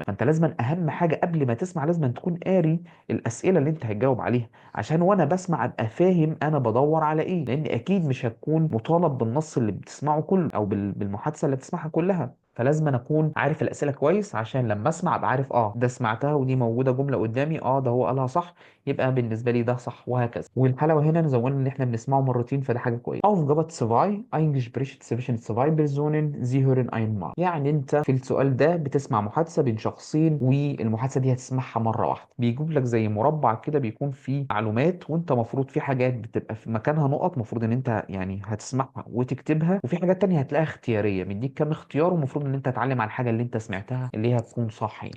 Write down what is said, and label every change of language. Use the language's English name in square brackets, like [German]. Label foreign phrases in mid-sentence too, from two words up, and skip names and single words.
[Arabic] فانت لازم اهم حاجه قبل ما تسمع لازم تكون قاري الاسئله اللي انت هتجاوب عليها، عشان وانا بسمع ابقى فاهم انا بدور على ايه، لان اكيد مش هتكون مطالب بالنص اللي بتسمعه كله او بالمحادثه اللي بتسمعها كلها. فلازم أنا اكون عارف الاسئله كويس عشان لما اسمع ابقى عارف ده سمعتها ودي موجوده جمله قدامي، ده هو قالها صح، يبقى بالنسبه لي ده صح، وهكذا. والحلاوه هنا نزودنا ان احنا بنسمعه مرتين، فده حاجه كويسه. [German] Aufgabe 2 Englisch spricht zwischen zwei Personen Sie hören einmal، [Arabic] يعني انت في السؤال ده بتسمع محادثه بين شخصين، والمحادثه دي هتسمعها مره واحده. بيجيب لك زي مربع كده بيكون فيه معلومات، وانت مفروض في حاجات بتبقى في مكانها نقط مفروض ان انت يعني هتسمعها وتكتبها، وفي حاجات تانية هتلاقيها اختياريه، مديك كام اختيار ومفروض ان انت تتعلم على الحاجه اللي انت سمعتها اللي هي هتكون صح يعني.